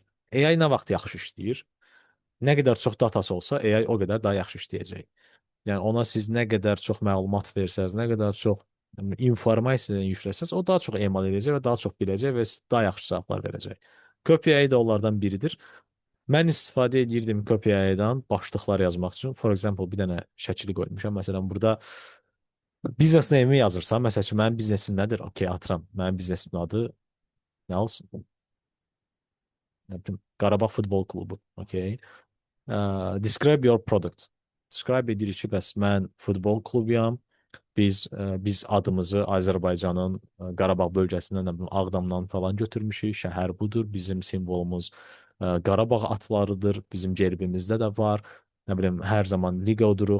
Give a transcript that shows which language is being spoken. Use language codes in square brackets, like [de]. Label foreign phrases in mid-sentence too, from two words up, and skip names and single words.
[az] AI nə vaxt yaxşı işləyir? Nə qədər çox datası olsa, AI o qədər daha yaxşı işləyəcək. Yəni ona siz nə qədər çox məlumat versəz, nə qədər çox informasiya yükləsəz, o daha çox emal edəcək və daha çox biləcək və daha yaxşı cavablar verəcək. KPI də onlardan biridir. Mən istifadə edirdim KPI-dan başlıqlar yazmaq üçün. [en] For example, [az] bir dənə şəkili qoymuşam. Məsələn, burada biznes name-i yazırsan, məsəl üçün mənim biznesim nədir? Okey, atıram. Mənim biznesimin adı nə olsun? Nə bilim, Qarabağ Futbol Klubu. Okey. [en] Describe your product. [az] Describe edirik ki, bəs mən futbol klubuyam. Biz adımızı Azərbaycanın Qarabağ bölgəsindən, nə bilim, Ağdamdan falan götürmüşük. Şəhər budur. Bizim simvolumuz Qarabağ atlarıdır. Bizim gerbimizdə də var. Nə bilim, hər zaman liqa uduruq.